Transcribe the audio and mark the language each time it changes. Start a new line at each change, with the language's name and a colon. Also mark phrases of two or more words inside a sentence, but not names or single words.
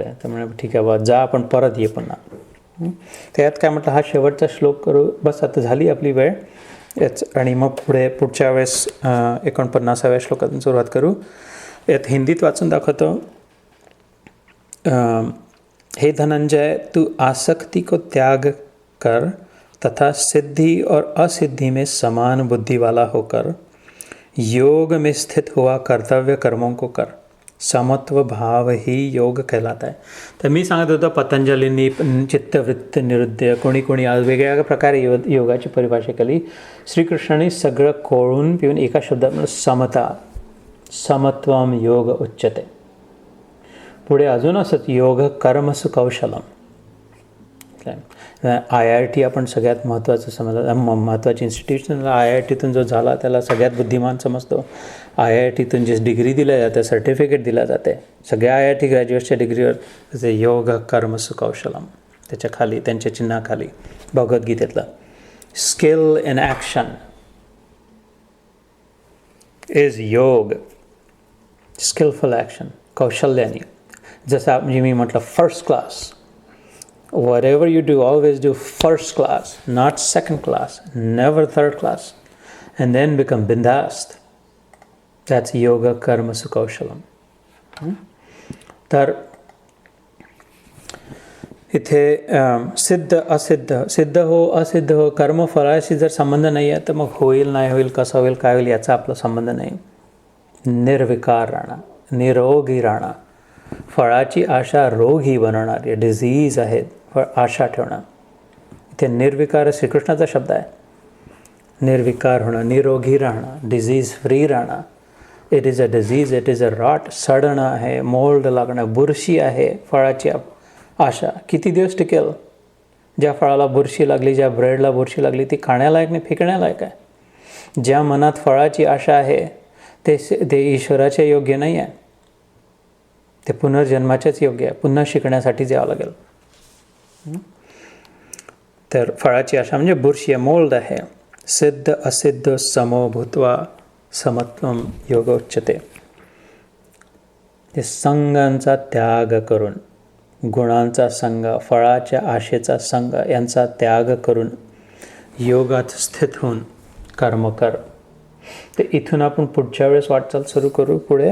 Marathi: तर म्हणजे ठीक आहे बा, जा आपण परत ये पुन्हा. त्यात काय म्हटलं, हा शेवटचा श्लोक करू. बस आता झाली आपली वेळ याच. आणि मग पुढच्या वेळेस 49व्या श्लोकातून सुरुवात करू. यात हिंदीत वाचून दाखवतो.
Hindi: हे धनंजय, तू आसक्ति को त्याग कर तथा सिद्धि और असिद्धि में समान बुद्धि वाला होकर योग में स्थित हुआ कर्तव्य कर्मों को कर. समत्व भाव ही योग कहलाता है.
Marathi: तर मी सांगत होतो पतंजलींनी चित्तवृत्ती निरुद्ध कोणी वेगवेगळ्या प्रकारे योगाची परिभाषा केली. श्रीकृष्णाने सगळं कोळून पिऊन एका शब्दात समता,
Sanskrit: समत्वम योग उच्यते.
Marathi: पुढे अजून असंच
Sanskrit: योग कर्मसु कौशलम.
Marathi: IIT आपण सगळ्यात महत्त्वाचं समजलं, महत्त्वाची इन्स्टिट्यूशन. IITतून जो झाला त्याला सगळ्यात बुद्धिमान समजतो. IITतून जी डिग्री दिल्या जाते, सर्टिफिकेट दिल्या जाते सगळ्या IIT ग्रॅज्युएटच्या डिग्रीवर, त्याचे
Sanskrit: योग कर्मसु कौशलम.
Marathi: त्याच्या खाली, त्यांच्या चिन्हाखाली भगवद्गीतेतलं
English: skill in action is yoga. skillful action,
Marathi: कौशल्याने. जसं म्हणजे मी म्हटलं
English: first class. Whatever you do, always do first class, not second class, never third class, and then become bindast.
Sanskrit: That's योग कर्मसु कौशलम्.
Marathi: तर इथे सिद्ध असिद्ध, सिद्ध हो असिद्ध हो, कर्मफळाशी जर संबंध नाही आहे तर मग होईल नाही होईल, कसं होईल काय होईल याचा आपला संबंध नाही. निर्विकार राहणं, निरोगी राहणं. फळाची आशा रोग ही बनवणारी डिझीज आहेत. फळ आशा ठेवणं. इथे निर्विकार श्रीकृष्णाचा शब्द आहे. निर्विकार होणं, निरोगी राहणं,
English: disease free
Marathi: राहणं.
English: It is a disease, it is a rot.
Marathi: सडणं आहे, मोल्ड लागणं, बुरशी आहे. फळाची आशा किती दिवस टिकेल? ज्या फळाला बुरशी लागली, ज्या ब्रेडला बुरशी लागली, ती खाण्यालायक नाही, फेकण्यालायक आहे. ज्या मनात फळाची आशा आहे ते ईश्वराच्या योग्य नाही आहे. ते पुनर्जन्माच्याच योग्य आहे. पुन्हा शिकण्यासाठीच यावं लागेल. तर फळाची आशा म्हणजे बुरशी आहे, मोल्ड आहे.
Sanskrit: सिद्ध असिद्ध समो भूत्वा समत्वम योग उच्यते.
Marathi: ते संगांचा त्याग करून, गुणांचा संग, फळाच्या आशेचा संग यांचा त्याग करून योगात स्थित होऊन कर्म कर. ते इथून आपण पुढच्या वेळेस वाटचाल सुरू करू पुढे.